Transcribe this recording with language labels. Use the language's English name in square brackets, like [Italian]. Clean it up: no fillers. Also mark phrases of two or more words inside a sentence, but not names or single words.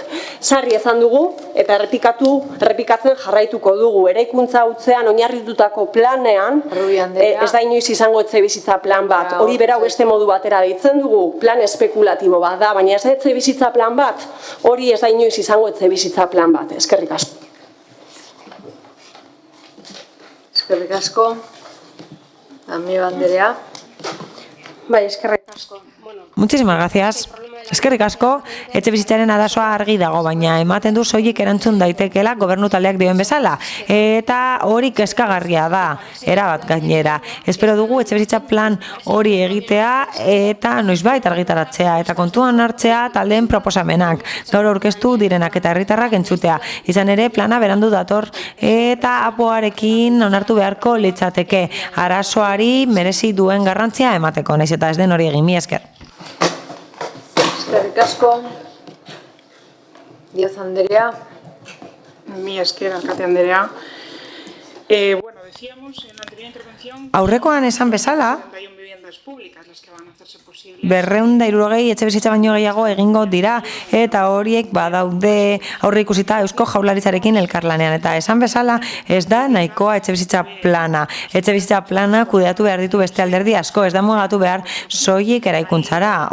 [Basque] Sarri esan dugu eta errepikatzen jarraituko dugu, eraikuntza hutzean oinarritutako planean ez da inoiz izango etxebizitza plan bat, hori berau beste modu batera deitzen dugu, plan espekulatibo bat da, baina ez da etxebizitza plan bat, hori ez da inoiz izango etxebizitza plan bat. Eskerrik asko. Eskerrik asko, Amiba Andrea. Bai, eskerrik asko. [Spanish] Muchísimas gracias. [Basque] Eskerrik asko, etxebizitzaren arazoa argi dago, baina ematen du soilik erantzun daitekeela gobernu taldeak dioen bezala. Eta hori kezkagarria da, erabat gainera. Espero dugu etxebizitza plan hori egitea eta noizbait argitaratzea eta kontuan hartzea taldeen proposamenak. Gaur aurkeztu direnak eta herritarrak entzutea. Izan ere, plana berandu dator eta apoarekin onartu beharko litzateke. Arazoari merezi duen garrantzia emateko, naiz eta ez den hori egin, mi esker. Eskerrik asko, Díaz Andrea. Mi esker, Alkate Andrea. [Spanish] Decíamos en la anterior intervención... [Basque] Aurrekoan esan bezala, 260 etxebizitza baino gehiago egingo dira eta horiek badaude aurre ikusita Eusko Jaurlaritzarekin elkarlanean eta esan bezala ez da nahikoa etxebizitza plana. Etxebizitza plana kudeatu behar ditu beste alderdi asko, ez da mugatu behar soilik eraikuntzara.